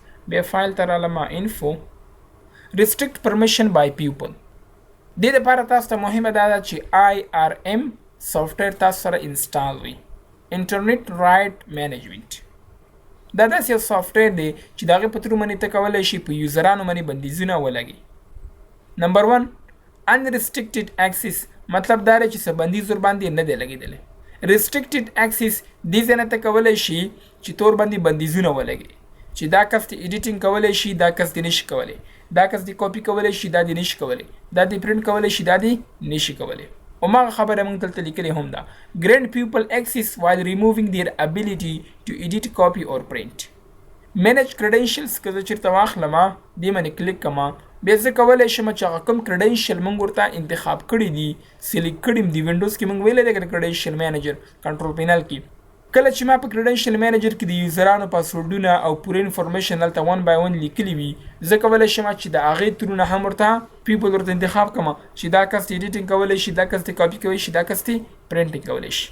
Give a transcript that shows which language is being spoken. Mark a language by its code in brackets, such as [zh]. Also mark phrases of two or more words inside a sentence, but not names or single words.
[ps] بیا فایل ته رالمه، [en] info restrict permission by people. [ps] دې لپاره تاسو ته مهمه دا ده چې IRM سافټویر تاسو سره انسټال وي، [en] internet right management. [ps] دا داسې یو سافټویر دی چې د هغې په تھرو باندې ته کولی شي په یوزرانو باندې بندیزونه ولګي. نمبر 1 [en] unrestricted access [ps] مطلب دا دی چې څه بندیز ور باندې نه دی لګېدلی. [en] restricted access [ps] دې ځای نه ته کولی شي چې تور باندې بندیزونه ولګي چې دا کس دې ایډیټینګ کولی شي دا کس دې نشي کولی، دا کس دې کاپي کولی شي دا دې نشي کولی، دا دې پرنټ کولی شي دا دې نشي کولی. هماغه خبره موږ دلته لیکلې هم ده. [en] grant people access while removing their ability to edit, copy or print. manage credentials [ps] که زه چېرته واخلم دې باندې کلیک کړم بیا زه کولی شم چې هغه کوم کریډنشل موږ ورته انتخاب کړي دي سلیکټ کړي دي وینډوز کې موږ ویلی دی که [en] credential manager control panel [ps] کې کله چې ما په [en] credential manager [ps] کې د یوزرانو پاسورډونه او پوره انفارمیشن دلته [en] one by one [ps] لیکلي وي زه کولی شم چې د هغې ترونه هم ورته پیپل ورته انتخاب کړم چې دا کس ته ایډیټینګ کولی شي دا کس ته کاپي کولی شي دا کس ته پرنټینګ کولی شي.